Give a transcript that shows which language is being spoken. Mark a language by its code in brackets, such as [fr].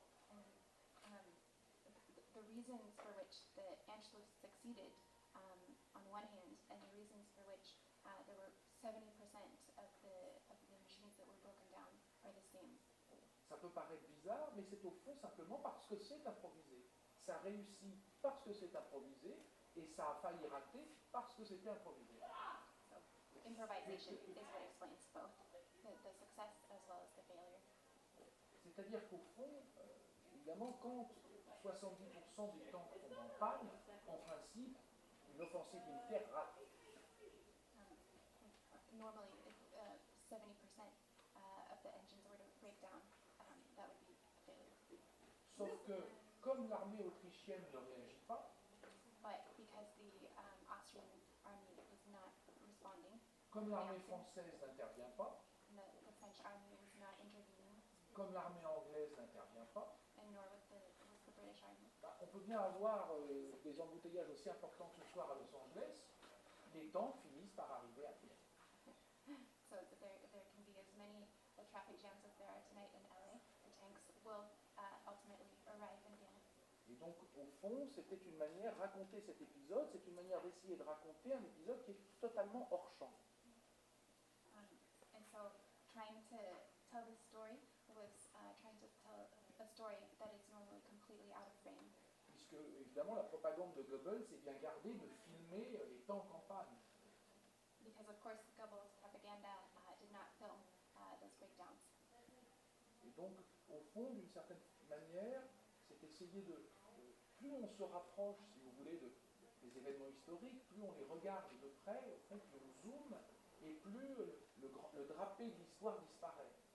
[en] And the reasons for which the Anschluss succeeded on one hand, and the reasons for which there were 70% of the machines that were broken down are the same. [fr] Ça peut paraître bizarre, mais c'est au fond simplement parce que c'est improvisé. Ça réussit parce que c'est improvisé, et ça a failli rater parce que c'était improvisé. [en] So improvisation is what explains both the success as well as the failure. [fr] C'est-à-dire qu'au fond, évidemment, quand 70% des tanks tombent en panne, en principe, une offensive militaire rate. [en] Normally, if 70% of the engines were to break down, that would be a failure. [fr] Sauf que, comme l'armée autrichienne ne réagit pas, [en] But because the Austrian army was not responding, [fr] comme l'armée française n'intervient pas, [en] and the French army was not intervening, [fr] comme l'armée anglaise n'intervient pas, [en] and nor was the British army. [fr] on peut bien avoir des embouteillages aussi importants que ce soir à Los Angeles, les tanks finissent par arriver à Viennes. [en] So there can be as many traffic jams as there are tonight in LA. The tanks will ultimately arrive in Vienna. [fr] Et donc, au fond, c'était une manière, raconter cet épisode, c'est une manière d'essayer de raconter un épisode qui est totalement hors champ. [en] And so trying to tell this story was trying to tell a story that is normally completely out of frame. [fr] Puisque, évidemment, la propagande de Goebbels est bien gardée de filmer les tanks en panne. [en] Because of course Goebbels' propaganda did not film those breakdowns. [fr] Et donc, au fond, d'une certaine manière, c'est essayer plus on se rapproche, si vous voulez, des événements historiques, plus on les regarde de près, au fond, plus on zoome, et plus le drapé de l'histoire disparaît.